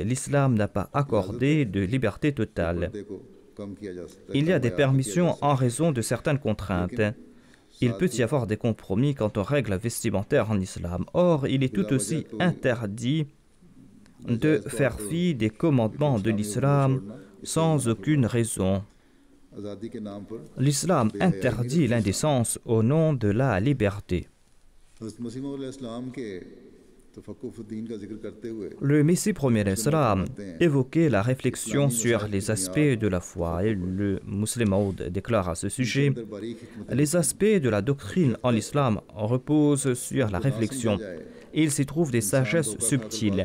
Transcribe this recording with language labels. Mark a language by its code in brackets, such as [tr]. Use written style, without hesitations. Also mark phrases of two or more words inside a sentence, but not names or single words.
[fr] L'islam n'a pas accordé de liberté totale. [ur] پردے کو کم کیا جا سکتا ہے [fr] Il y a des permissions en raison de certaines contraintes. Il peut y avoir des compromis quant aux règles vestimentaires en islam. Or, il est tout aussi interdit de faire fi des commandements de l'islam sans aucune raison. [ur] آزادی کے نام پر [fr] L'islam interdit l'indécence au nom de la liberté. [ur] حضرت مسیح موعود علیہ السلام کے [fr] Le Messie premier l'Islam évoquait la réflexion sur les aspects de la foi et le Muslim Maud déclare à ce sujet: les aspects de la doctrine en islam reposent sur la réflexion et il s'y trouve des sagesses subtiles.